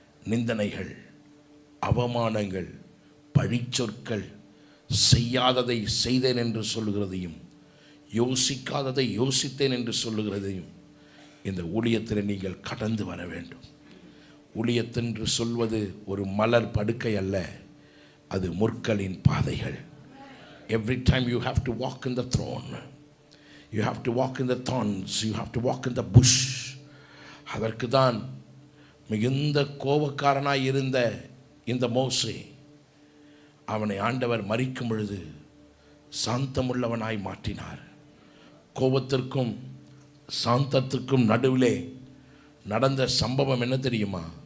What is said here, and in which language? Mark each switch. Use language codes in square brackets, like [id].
[ta] நிந்தனைகள், அவமானங்கள், பழிச்சொற்கள், செய்யாததை செய்தேன் என்று சொல்லுகிறதையும் யோசிக்காததை யோசித்தேன் என்று சொல்லுகிறதையும் இந்த ஊழியத்தில் நீங்கள் கடந்து வர வேண்டும். ஊழியத்தென்று சொல்வது ஒரு மலர் படுக்கை அல்ல, அது முற்களின் பாதைகள். [en] Every time you have to walk in the throne, you have to walk in the thorns, you have to walk in the bush. [ta] அதற்கு தான் மிகுந்த கோபக்காரனாய் இருந்த இந்த மோசே, அவனை ஆண்டவர் மரிக்கும் பொழுது சாந்தமுள்ளவனாய் மாற்றினார். கோபத்திற்கும் சாந்தத்திற்கும் நடுவிலே நடந்த சம்பவம் என்ன தெரியுமா?